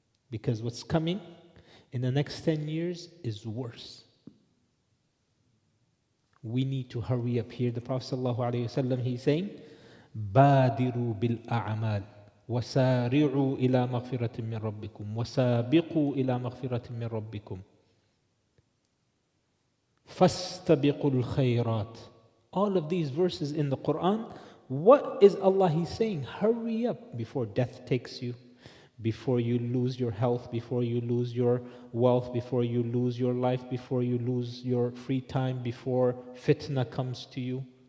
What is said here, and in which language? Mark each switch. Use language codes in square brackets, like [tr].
[en] Because what's coming in the next 10 years is worse. We need to hurry up here. The Prophet ﷺ, he's saying, [ar] بادروا بالأعمال وسارعوا إلى مغفرة من ربكم وسابقوا إلى مغفرة من ربكم فاستبقوا الخيرات. [en] All of these verses in the Quran, what is Allah He's saying? Hurry up before death takes you, before you lose your health, before you lose your wealth, before you lose your life, before you lose your free time, before fitna comes to you.